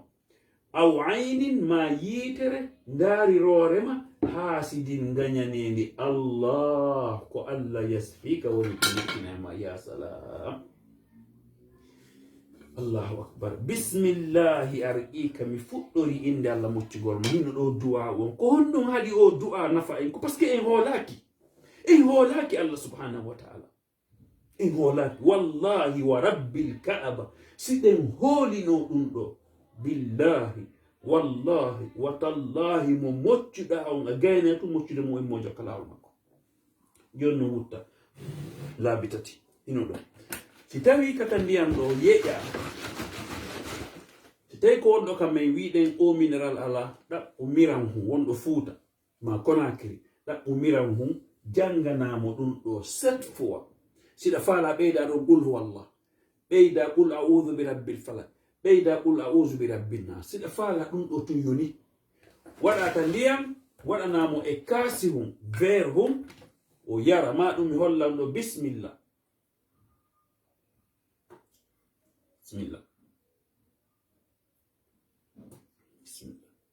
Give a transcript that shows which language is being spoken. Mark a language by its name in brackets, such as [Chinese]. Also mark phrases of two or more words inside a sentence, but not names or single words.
[Fula] aw aynin, ma yiitere ndaari roore ma haasidin gañanidi. Allah, ko Allah yasfika woni ko yettinama. [Arabic] يا سلام، الله أكبر. بسم الله أرقيك, [Fula] mi fuɗɗori inde Allah moccugol mo. Hino ɗo du'a on ko honɗum haɗi o du'a nafa en ko parce que en hoolaki Allah [Arabic] سبحانه وتعالى, [Fula] en hoolaki [Arabic] والله ورب الكعبة. [Fula] siɗen hoolino ɗum ɗo, [Arabic] بالله والله وتالله, [Fula] mo moccuɗa on a gayna to moccude mo en mojo kalawol makko. jonno wutta laabi tati ino ɗo. si tawi kata ndiyam ɗo yeƴa, si tawi ko wonɗo kam en wiɗen o minéral ala, ɗaɓɓu miran hu wonɗo Fuuta ma Conakry, ɗaɓɓu miran hu janganamo ɗum ɗo 7 fois. siɗa faala ɓeyda ɗo [Arabic] قل هو الله, [Fula] ɓeyda [Arabic] قل أعوذ برب الفلق, [Fula] ɓeyda [Arabic] قل أعوذ برب الناس. [Fula] siɗa faala ɗum ɗo tun yoni, waɗata ndiyam waɗanamo e kaasi hum, verre hum, o yara. ma ɗum mi hollam ɗo. [Arabic] بسم الله، بسم الله، بسم الله.